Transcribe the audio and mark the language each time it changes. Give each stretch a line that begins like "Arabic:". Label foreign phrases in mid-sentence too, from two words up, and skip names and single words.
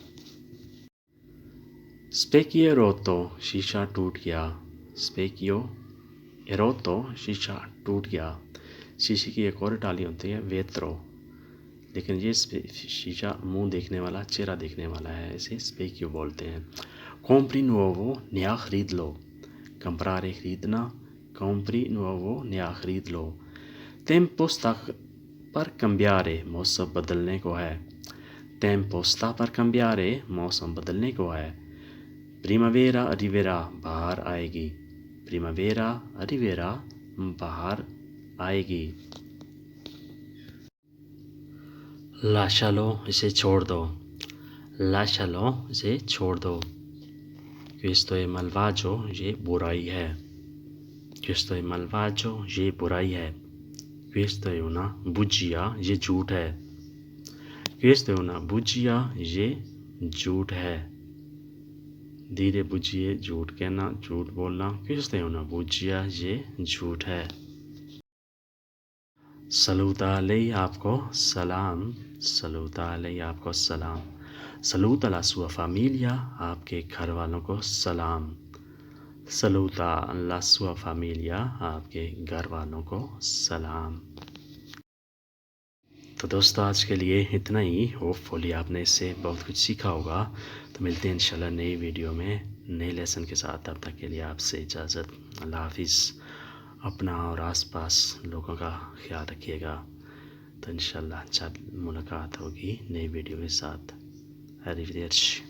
Italian: specchio è rotto
Urdu: شیشہ ٹوٹ گیا
Italian: specchio è rotto
Urdu: شیشہ ٹوٹ گیا شیشے کی ایک اور ٹالی ہوتی ہے ویترو لیکن یہ شیشہ منہ دیکھنے والا چہرہ دیکھنے والا ہے اسے specchio بولتے ہیں
Italian: compri nuovo
Urdu: نیا خرید لو comprare خریدنا
Italian: compri nuovo
Urdu: نیا خرید لو
Italian: tempo sta per cambiare
Urdu: موسم بدلنے کو ہے
Italian: tempo sta per cambiare
Urdu: موسم بدلنے کو ہے
Italian: primavera arriverà
Urdu: بہار آئے گی
Italian: primavera arriverà
Urdu: بہار آئے گی lascialo اسے چھوڑ دو lascialo اسے چھوڑ دو
Italian: questo è malvagio
Urdu: یہ برائی ہے
Italian: questo è malvagio
Urdu: یہ برائی ہے
Italian: questo è una bugia
Urdu: یہ جھوٹ ہے
Italian: questo è una bugia
Urdu: یہ جھوٹ ہے دھیرے بجھیے جھوٹ کہنا جھوٹ بولنا
Italian: questo è una bugia
Urdu: یہ جھوٹ ہے
Italian: saluta lei
Urdu: آپ کو سلام
Italian: saluta lei
Urdu: آپ کو سلام
Italian: saluta la sua famiglia
Urdu: آپ کے گھر والوں کو سلام
Italian: saluta la sua famiglia
Urdu: آپ کے گھر والوں کو سلام تو دوستو آج کے لیے اتنا ہی ہوپ فلی آپ نے اس سے بہت کچھ سیکھا ہوگا تو ملتے ہیں انشاءاللہ نئی ویڈیو میں نئے لیسن کے ساتھ تب تک کے لیے آپ سے اجازت اللہ حافظ اپنا اور آس پاس لوگوں کا خیال رکھیے گا تو انشاءاللہ جب ملاقات ہوگی نئی ویڈیو کے ساتھ arrivederci